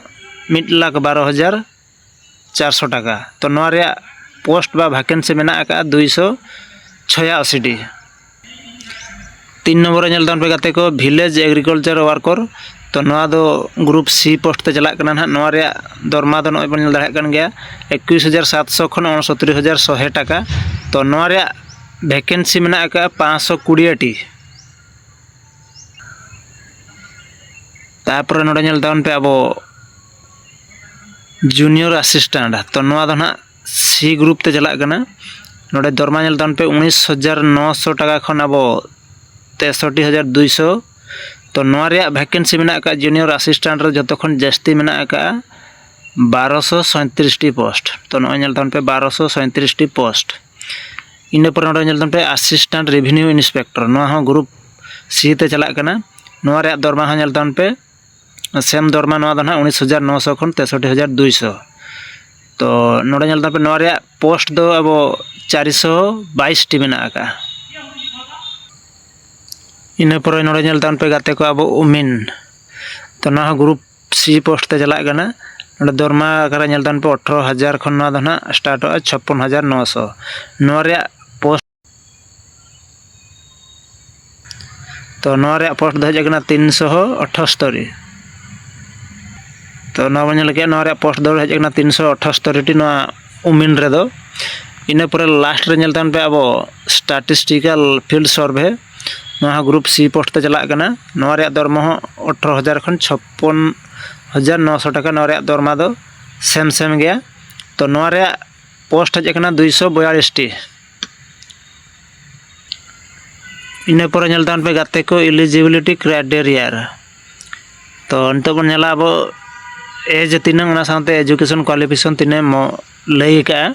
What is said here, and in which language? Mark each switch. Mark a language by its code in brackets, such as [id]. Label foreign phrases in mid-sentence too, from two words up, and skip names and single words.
[sat] 1,12,400 टाका तो नोआ रे पोस्ट बा वैकेंसी में आका 286 3 नंबर नेल दान पे गाते को [en] village agriculture worker [sat] तो नोआ दो [en] group C post [sat] ते चला कना ना नोआ रे दरमा दो नोय बन नेल दाड़ा कन गया 21,700 खन 69,100 टाका तो नोआ रे वैकेंसी में आका 520 टी तापर नोडे नेल दान पे अब [en] junior assistant [sat] तो नोआ दो ना [en] C group [sat] ते चला कना नोडे दरमा नेल दान पे 19,900 टाका खन अब 63,200 तो नोआ रे वैकेंसी में आका [en] junior assistant [sat] रे जतो खन जास्ती में आका 1237 टी पोस्ट तो नोय नेल तान पे 1237 टी पोस्ट इना पर नोडे नेल तान पे [en] assistant revenue inspector [sat] नोआ हो [en] group C [sat] ते चला कना नोआ रे दरमा हो नेल तान पे सेम दरमा नोआ दो ना 19,900 खन 63,200 तो नोडे नेल तान पे नोआ रे पोस्ट दो अब 422 टी में आका इना पर नोडे नेल तान पे गाते को अब उमिन तो ना [en] group C post [sat] ते चला कना नोडे दरमा करा नेल तान पे 18,000 खन ना दो ना स्टार्ट 56,900 नोआ रे पोस्ट तो नोआ रे पोस्ट दो हेज कना 378 तो नोआ बन नेल के नोआ रे पोस्ट दो हेज कना 378 टी नोआ उमिन रे दो इना पर लास्ट रे नेल तान पे अब [en] statistical field survey [sat] नोआ [en] group C post [sat] ते चला कना नोआ रे दरमा हो 18,000 खन 56,900 टाका नोआ रे दरमा दो सेम गया तो नोआ रे पोस्ट हेज कना 242 टी इना पर नेल तान पे गाते को [en] eligibility criteria [sat] तो नितो बन नेला अब एज तिनांग ओना साथे [en] education qualification [sat] तिने लई का